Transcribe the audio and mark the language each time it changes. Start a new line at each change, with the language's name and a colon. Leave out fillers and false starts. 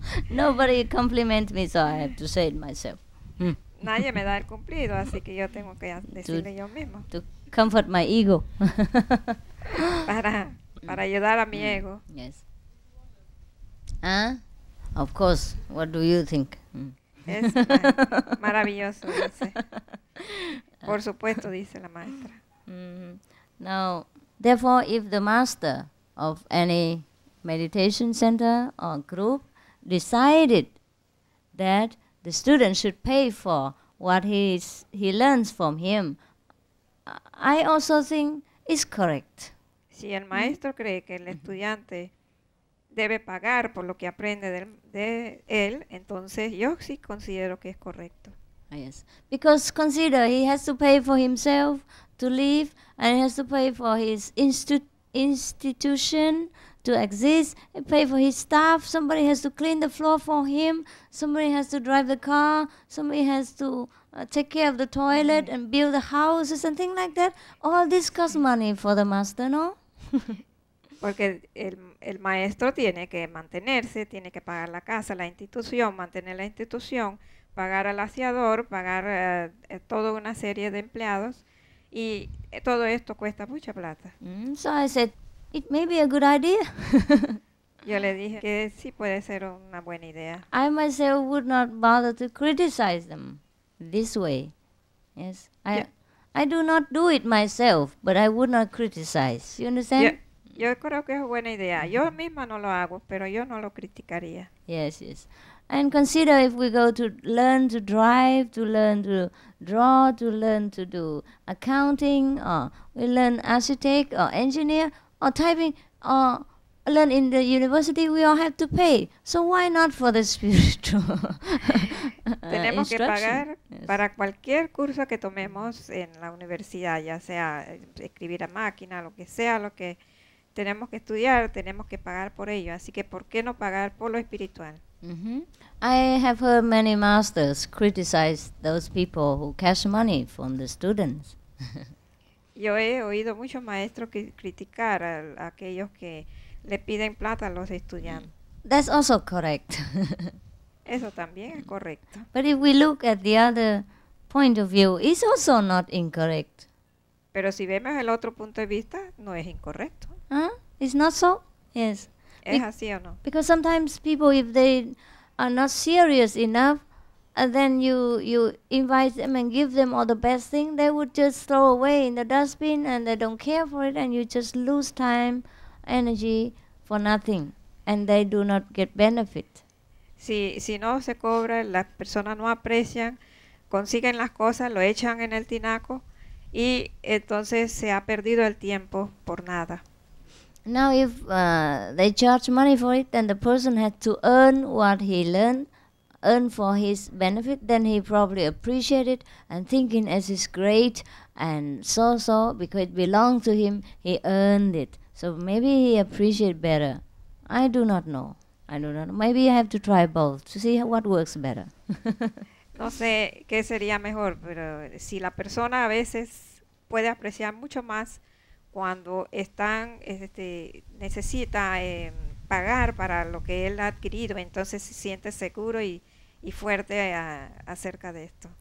English: Nobody compliment me, so I have to say it myself.
Spanish: Nadie me da el cumplido, así que yo tengo que decirle yo mismo.
English: To comfort my ego.
Spanish: Para ayudar a mi ego.
English: Yes. Of course. What do you think?
Spanish: Es maravilloso, dice. Por supuesto, dice la maestra.
English: Now, therefore, if the master of any meditation center or group decided that the student should pay for what he learns from him, I also think it's correct.
Spanish: Si el maestro cree que el estudiante debe pagar por lo que aprende de él, entonces yo sí considero que es correcto.
English: Yes, because consider he has to pay for himself to live, and he has to pay for his institution to exist, he pay for his staff, somebody has to clean the floor for him, somebody has to drive the car, somebody has to take care of the toilet and build the houses and things like that. All this costs money for the master, no?
Spanish: Porque el maestro tiene que mantenerse, tiene que pagar la casa, la institución, mantener la institución, pagar al aseador, pagar toda una serie de empleados, y todo esto cuesta mucha plata.
English: So I said, it may be a good idea.
Spanish: Yo le dije que sí puede ser una buena idea.
English: I myself would not bother to criticize them this way. Yes, I do not do it myself, but I would not criticize. You understand?
Spanish: Yo creo que es buena idea. Yo misma no lo hago, pero yo no lo criticaría.
English: Yes, yes. And consider if we go to learn to drive, to learn to draw, to learn to do accounting, or we learn architect or engineer or typing, or learn in the university, we all have to pay. So why not for the spiritual
Spanish: Tenemos que
English: instruction?
Spanish: pagar
English: Yes.
Spanish: para cualquier curso que tomemos en la universidad, ya sea escribir a máquina, lo que sea, lo que tenemos que estudiar, tenemos que pagar por ello. Así que, ¿por qué no pagar por lo espiritual?
English: I have heard many masters criticize those people who cash money from the students.
Spanish: Yo he oído muchos maestros criticar a aquellos que le piden plata a los estudiantes.
English: That's also correct.
Spanish: Eso también es correcto.
English: But if we look at the other point of view, it's also not incorrect.
Spanish: Pero si vemos el otro punto de vista, no es incorrecto.
English: Huh? It's not so? Yes.
Spanish: ¿Es así o no?
English: Because sometimes people, if they are not serious enough, and then you invite them and give them all the best thing, they would just throw away in the dustbin and they don't care for it, and you just lose time, energy for nothing, and they do not get benefit.
Spanish: Si no se cobra, las personas no aprecian, consiguen las cosas, lo echan en el tinaco y entonces se ha perdido el tiempo por nada.
English: Now if they charge money for it, then the person had to earn what he learned, earn for his benefit, then he probably appreciate it and thinking as is great and so because it belongs to him, he earned it. So maybe he appreciate better. I do not know. Maybe I have to try both to see what works better.
Spanish: No sé qué sería mejor, pero si la persona a veces puede apreciar mucho más cuando necesita pagar para lo que él ha adquirido, entonces se siente seguro y fuerte acerca de esto.